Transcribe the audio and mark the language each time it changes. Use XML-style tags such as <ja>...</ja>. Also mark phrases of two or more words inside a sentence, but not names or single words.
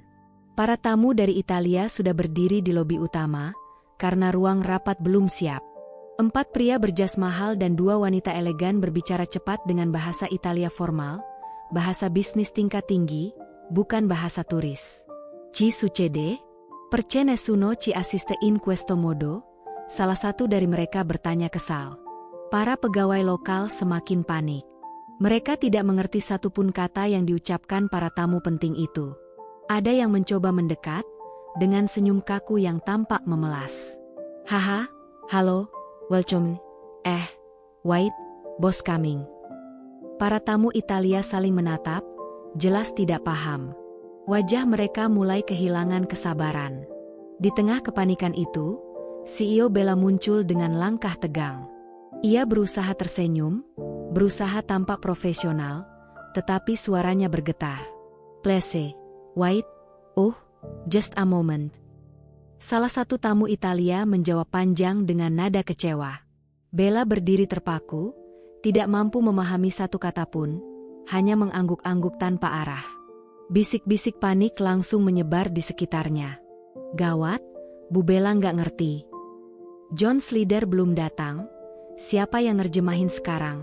<id>Para tamu dari Italia sudah berdiri di lobi utama, karena ruang rapat belum siap. 4 pria berjas mahal dan 2 wanita elegan berbicara cepat dengan bahasa Italia formal, bahasa bisnis tingkat tinggi, bukan bahasa turis.</id> <it>"Ci succede? Perché nessuno ci assiste in questo modo?"</it> <id>salah satu dari mereka bertanya kesal. Para pegawai lokal semakin panik. Mereka tidak mengerti satupun kata yang diucapkan para tamu penting itu. Ada yang mencoba mendekat, dengan senyum kaku yang tampak memelas. "Haha, halo,</id> <en>welcome. Wait, boss coming."</en> <id>Para tamu Italia saling menatap, jelas tidak paham. Wajah mereka mulai kehilangan kesabaran. Di tengah kepanikan itu, CEO Bella muncul dengan langkah tegang. Ia berusaha tersenyum, berusaha tampak profesional, tetapi suaranya bergetar.</id> <en>"Please, wait, just a moment."</en> <id>Salah satu tamu Italia menjawab panjang dengan nada kecewa. Bella berdiri terpaku, tidak mampu memahami satu kata pun, hanya mengangguk-angguk tanpa arah. Bisik-bisik panik langsung menyebar di sekitarnya. Gawat, Bu Bella nggak ngerti. John Slider belum datang, siapa yang nerjemahin sekarang?</id>